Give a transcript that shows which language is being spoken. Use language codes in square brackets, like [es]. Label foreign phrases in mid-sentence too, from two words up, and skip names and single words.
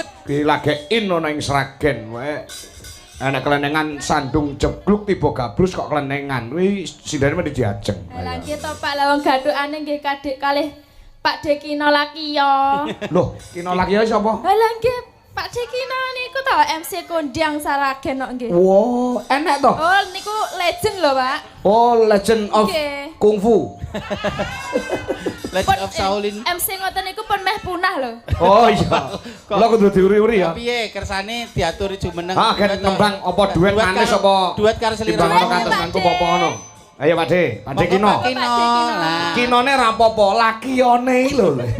[jv] Dilagekin ana ing Sragen wae. Ana kelenengan sandung jebluk tiba gabrus kok kelenengan. Kuwi sindane mesti diajeng. Lah nggih to Pak lawang gathukane nggih kadhik kalih Pak Dekino Lakiyo. Loh, kino lagi ya sapa? Lah nggih Pak Dekino niku to MC kondang Saragen kok nggih. Wow, enak toh? Oh niku legend lho Pak. [en] Oh, Legend of [jv] Nggih. [en] Kung Fu. Legend of Shaolin. [jv] MC ngoten niku pun meh punah lho. Oh iya. Lo kudu diuri-uri ya. Piye kersane diaturi jumeneng. Ah, kan nembang apa duet manis apa? Duet karo selirane. Timbang ono kantos kantu apa ngono. Ayo Pak De, Pak De Kino. Pak Kino. Lah. Kinone ra apa-apa, lakiyone iki lho.